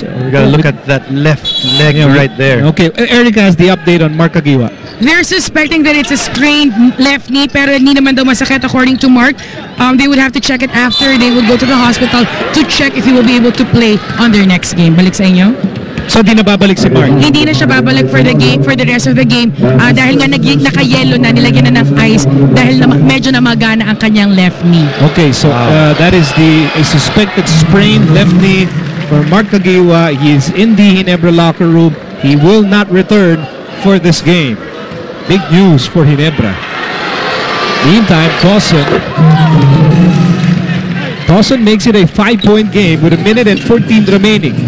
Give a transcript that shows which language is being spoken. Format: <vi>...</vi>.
<en>We gotta look at that left leg right there. Okay, Erica has the update on Mark Agiwa. They're suspecting that it's a strained left knee,</en> <tl>pero hindi naman daw masakit</tl> <en>according to Mark. They would have to check it after. They would go to the hospital to check if he will be able to play on their next game.</en> <tl>Balik sa inyo? So di na babalik si Mark? Hindi na siya babalik</tl> <en>for the game, for the rest of the game.</en> <tl>Dahil nga naka-yellow na, nilagyan na ng ice dahil medyo namagana ang kanyang left knee.</tl> <en>Okay, so that is a suspected sprained left knee for Mark Agiwa. He is in the Ginebra locker room. He will not return for this game. Big news for Ginebra. Meantime, Dawson makes it a 5-point game with 1 minute and 14 remaining.</en>